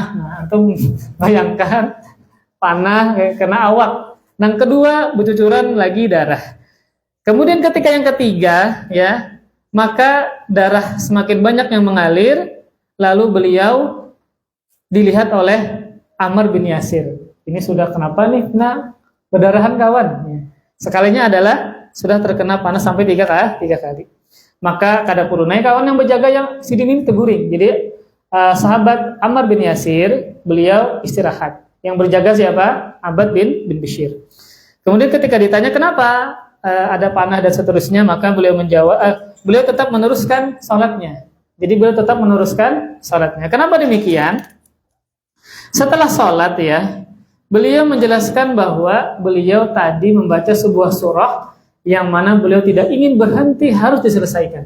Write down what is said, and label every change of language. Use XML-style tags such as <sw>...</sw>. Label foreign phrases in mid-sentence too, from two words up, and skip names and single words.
<bjn>Nah, antum bayangkan panah kena awak.</bjn> <id>Dan kedua bercucuran lagi darah. Kemudian ketika yang ketiga ya, maka darah semakin banyak yang mengalir, lalu beliau dilihat oleh Ammar bin Yasir.</id> <bjn>Ini sudah kenapa nih? Kena berdarahan kawan. Sekalinya adalah sudah terkena panas sampai tiga kali. Maka kada purunai kawan yang berjaga yang sidin ini teguring.</bjn> <id>Jadi sahabat Ammar bin Yasir, beliau istirahat. Yang berjaga siapa? Abbad bin Bishr. Kemudian ketika ditanya kenapa ada panah dan seterusnya, maka beliau menjawab, beliau tetap meneruskan salatnya. Jadi beliau tetap meneruskan salatnya. Kenapa demikian? Setelah salat ya, beliau menjelaskan bahwa beliau tadi membaca sebuah surah yang mana beliau tidak ingin berhenti, harus diselesaikan.</id>